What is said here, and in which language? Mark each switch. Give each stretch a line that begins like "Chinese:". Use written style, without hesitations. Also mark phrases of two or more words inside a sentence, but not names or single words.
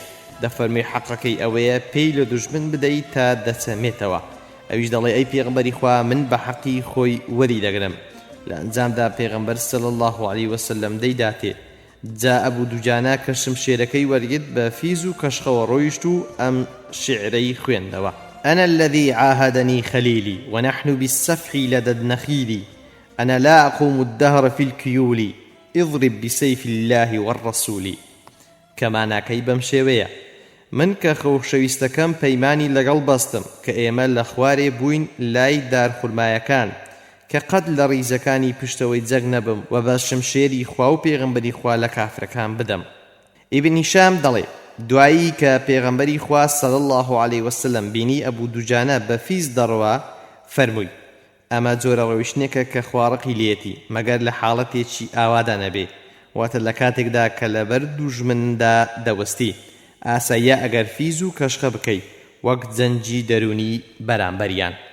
Central Kurdish: دەفەرمێ حەقەکەی ئەوەیە پێی لە دوژمن بدەیت تا دەچەمێتەوە. ئەویش دەڵێ ئەی پێغەمبەری خوا من بە حەقی خۆی وەری دەگرم. لە ئەنجامدا پێغەمبەر
Arabic: صلی الله علیه وسلم
Central Kurdish: دەیداتێ. جا ئەبوو دوجانە کە شمشێرەکەی وەرگرت بە فیز و کەشخەوە ڕۆیشت و ئەم شیعرەی خوێندەوە.
Arabic: أنا الذي عاهدني خليلي ونحن بالسفح لدى النخيل أنا لا أقوم الدهر في الكيول اضرب بسيف الله والرسول
Central Kurdish: كما ناكەی بەم شێوەیە من کە خۆشەویستەکەم پەیمانی لەگەڵ بەستم کە ئێمە لە خوارێ بووین لای دارخورمایەکان کە قەت لە ڕیزەکانی پشتەوەی جەگ نەبم و بە شمشێری خوا و پێغەمبەری خوا لە کافرەکان بدەم. ئیبن هیشام دەڵێ دوایی کە پێغەمبەری خوا
Arabic: صلی الله علیه وسلم
Central Kurdish: بینی ئەبوو دوجانە بە فیس دەڕوا فەرمووی ئەمە جۆرە ڕەوشتنێکە کە خوارەقی لێتی مەگەر لە حاڵەتێکی ئاوادا نەبێ واتە لە کاتێکدا کە لەبەر دوژمندا دەوەستی ئاساییە ئەگەر فیز و کەشخە بکەیت وەک جەنجی دەرونی بەرامبەریان.